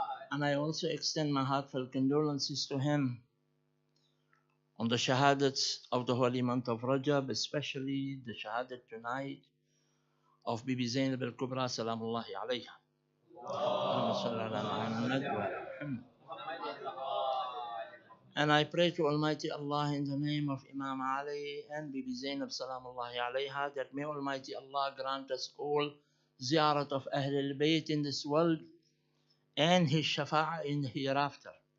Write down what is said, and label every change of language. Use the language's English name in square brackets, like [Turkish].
[English] And I also extend my heartfelt condolences to him on the shahadats of the holy month of Rajab, especially the shahadat tonight of Bibi Zainab al-Kubra salamullahi alayha. [Arabic] اللهم صل على محمد وعلى محمد. [English] And I pray to Almighty Allah in the name of Imam Ali and Bibi Zainab salamullahi alayha that may Almighty Allah grant us all ziyarat of Ahl al-Bayt in this world and His shafa'ah in the hereafter.